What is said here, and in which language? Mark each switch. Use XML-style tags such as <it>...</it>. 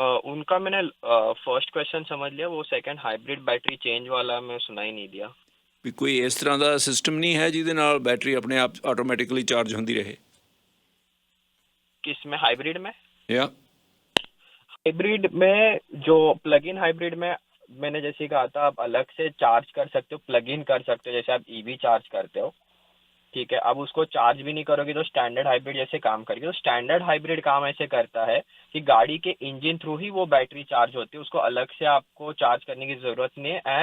<hi>उनका मैंने first question समझ लिया, वो सेकंड हाइब्रिड बैटरी चेंज वाला मैं सुना ही नहीं दिया।</hi> <pa>ਵੀ ਕੋਈ ਇਸ ਤਰ੍ਹਾਂ ਦਾ ਸਿਸਟਮ ਨਹੀਂ ਹੈ ਜਿਹਦੇ ਨਾਲ ਬੈਟਰੀ ਆਪਣੇ ਆਪ ਆਟੋਮੈਟਿਕਲੀ ਚਾਰਜ ਹੁੰਦੀ ਰਹੇ?</pa> <hi>किस में, हाइब्रिड में? या हाइब्रिड में जो प्लग इन हाइब्रिड में मैंने जैसे कहा था आप अलग से चार्ज कर सकते हो, प्लग इन कर सकते हो, जैसे आप ईवी चार्ज करते हो, ठीक है। अब उसको चार्ज भी नहीं करोगे तो स्टैंडर्ड हाइब्रिड जैसे काम करेगी। तो स्टैंडर्ड हाइब्रिड काम ऐसे करता है कि गाड़ी के इंजन थ्रू ही वो बैटरी चार्ज होती है, उसको अलग से आपको चार्ज करने की जरूरत नहीं है।</hi>